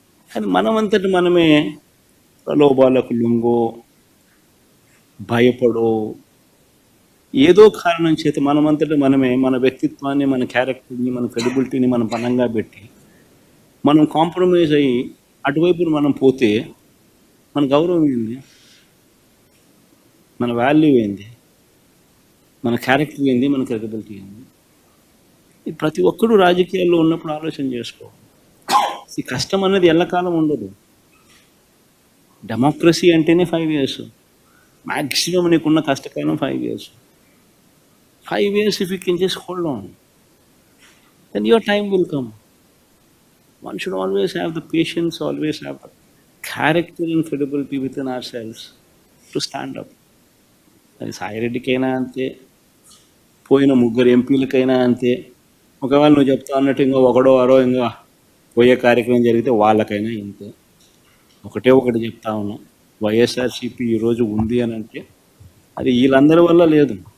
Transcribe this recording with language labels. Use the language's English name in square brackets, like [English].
[Telugu] కానీ మనమంతటి మనమే ప్రలోభాలకు లొంగో, భయపడో, ఏదో కారణం చేత మనమంతటి మనమే మన వ్యక్తిత్వాన్ని, మన క్యారెక్టర్ని, మన క్రెడిబిలిటీని మనం పనంగా పెట్టి మనం కాంప్రమైజ్ అయ్యి అటువైపు మనం పోతే మన గౌరవం ఏంది, మన వాల్యూ ఏంది, మన క్యారెక్టర్ ఏంది, మన క్రెడిబిలిటీ ఏంది? ఇది ప్రతి ఒక్కరూ రాజకీయాల్లో ఉన్నప్పుడు ఆలోచన చేసుకో. ఈ కష్టం అనేది ఎల్లకాలం ఉండదు. డెమోక్రసీ అంటేనే 5 years. మ్యాక్సిమం నీకున్న కష్టకాలం 5 years. [English] 5 years if you can just hold on, then your time will come. One should always have the patience, always have the character and credibility within ourselves to stand up. [Telugu] అది సాయిరెడ్డికైనా అంతే, పోయిన 3 ఎంపీలకైనా అంతే. ఒకవేళ నువ్వు చెప్తా అన్నట్టు ఇంకో ఒకడో అరో ఇంకా పోయే కార్యక్రమం జరిగితే వాళ్ళకైనా ఇంతే. ఒకటి చెప్తా ఉన్నా, వైఎస్ఆర్సీపీ ఈరోజు ఉంది అని అంటే అది వీళ్ళందరి వల్ల లేదు.